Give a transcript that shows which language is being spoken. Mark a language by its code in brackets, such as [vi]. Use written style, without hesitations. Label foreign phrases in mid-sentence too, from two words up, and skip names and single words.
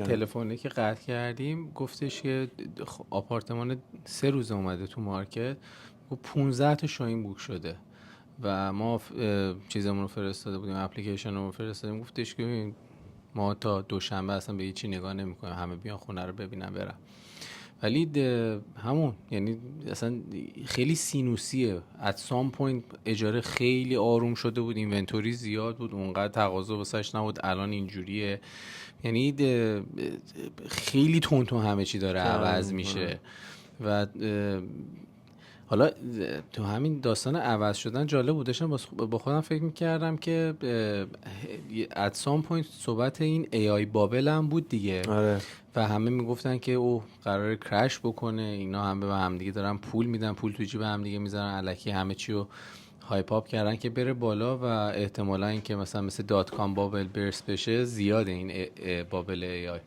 [fa] تلفنی که قطع کردیم گفتش که آپارتمان 3 روز اومده تو مارکت و 15 تا شاهین بوک شده و ما چیزمون رو فرستاده بودیم، اپلیکیشنمون رو فرستادیم، گفتش که ما تا دوشنبه اصلا به هیچی نگاه نمی‌کنیم، همه بیان خونه رو ببینن برن. ولی همون یعنی اصلا خیلی سینوسیه. [en] at some point [fa] اجاره خیلی آروم شده بود، اینونتوری زیاد بود، اونقدر تقاضا واسش نبود، الان اینجوریه. یعنی خیلی تون همه چی داره عوض میشه. و حالا تو همین داستان عوض شدن جالب بودشم، با خودم فکر میکردم که [en] at some point [fa] صحبت این [en] AI bubble [fa] هم بود دیگه. آره. و همه میگفتن که او قراره کرش بکنه، اینا هم به هم دیگه دارن پول میدن، پول تو جیب هم دیگه میذارن، الکی همه چی رو [en] hype up [fa] کردن که بره بالا و احتمالا این که مثل [en] dot com bubble burst [fa] بشه زیاده این [en] bubble AI.